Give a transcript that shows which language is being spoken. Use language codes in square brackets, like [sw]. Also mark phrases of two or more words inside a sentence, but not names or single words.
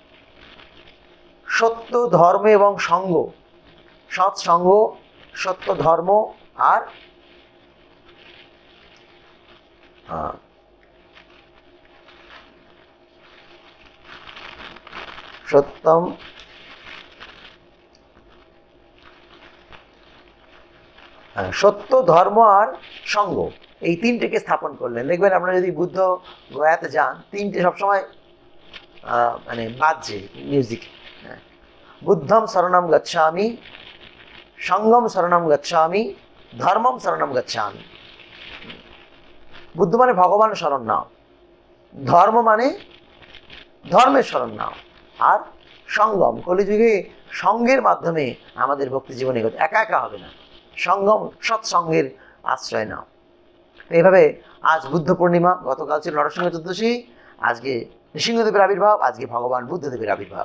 [bn] সত্য ধর্ম এবং সঙ্গ, সৎসঙ্গ, সত্য ধর্ম আর সত্যম সত্য ধর্ম আর সঙ্গ, এই তিনটেকে স্থাপন করলেন। দেখবেন আপনারা যদি বুদ্ধ গয়াতে যান, তিনটে সবসময় মানে বাজছে মিউজিক। [sa] বুদ্ধম শরণম গচ্ছামি, সঙ্গম শরণম গচ্ছামি, ধর্মম শরণম গচ্ছামি। [bn] বুদ্ধ মানে ভগবান শরণ নাও, ধর্ম মানে ধর্মের শরণ নাও, আর সঙ্গম, কলিযুগে সঙ্গের মাধ্যমে আমাদের ভক্তি জীবনে একা একা হবে না, সঙ্গম সৎসঙ্গের আশ্রয় নাও। এইভাবে আজ বুদ্ধ পূর্ণিমা, গতকাল ছিল নরসিংহ চতুর্দশী, আজকে নৃসিংহদেবের আবির্ভাব, আজকে ভগবান বুদ্ধদেবের আবির্ভাব।